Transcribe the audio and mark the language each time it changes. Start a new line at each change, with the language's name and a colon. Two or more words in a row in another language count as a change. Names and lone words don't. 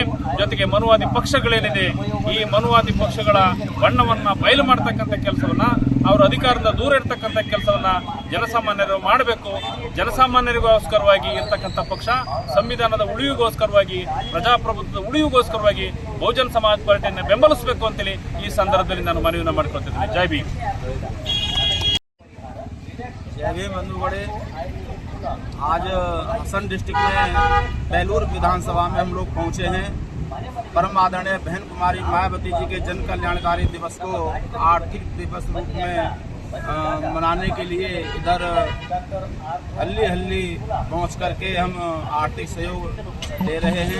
Kannada: ಜೊತೆಗೆ ಮನುವಾದಿ ಪಕ್ಷಗಳೇನಿದೆ ಈ ಮನುವಾದಿ ಪಕ್ಷಗಳ ಬಣ್ಣವನ್ನ ಬಯಲು ಮಾಡ್ತಕ್ಕಂಥ ಕೆಲಸವನ್ನ ಅವರ ಅಧಿಕಾರದಿಂದ ದೂರ ಇರ್ತಕ್ಕಂಥ ಕೆಲಸವನ್ನ ಜನಸಾಮಾನ್ಯರು ಮಾಡಬೇಕು. ಜನಸಾಮಾನ್ಯರಿಗೋಸ್ಕರವಾಗಿ ಇರ್ತಕ್ಕಂಥ ಪಕ್ಷ ಸಂವಿಧಾನದ ಉಳಿವಿಗೋಸ್ಕರವಾಗಿ ಪ್ರಜಾಪ್ರಭುತ್ವದ ಉಳಿವಿಗೋಸ್ಕರವಾಗಿ ಬಹುಜನ್ ಸಮಾಜ್ ಪಾರ್ಟಿಯನ್ನು ಬೆಂಬಲಿಸಬೇಕು ಅಂತೇಳಿ ಈ ಸಂದರ್ಭದಲ್ಲಿ ನಾನು ಮನವಿಯನ್ನು ಮಾಡಿಕೊಳ್ತಿದ್ದೀನಿ. ಜೈ ಭೀಮ್.
Hindi: जय भीम बंधुगढ़े। आज हासन डिस्ट्रिक्ट में बेलूर विधानसभा में हम लोग पहुंचे हैं। परम आदरणीय बहन कुमारी मायावती जी के जन कल्याणकारी दिवस को आर्थिक दिवस रूप में मनाने के लिए इधर हल्ली पहुंच करके हम आर्थिक सहयोग दे रहे हैं।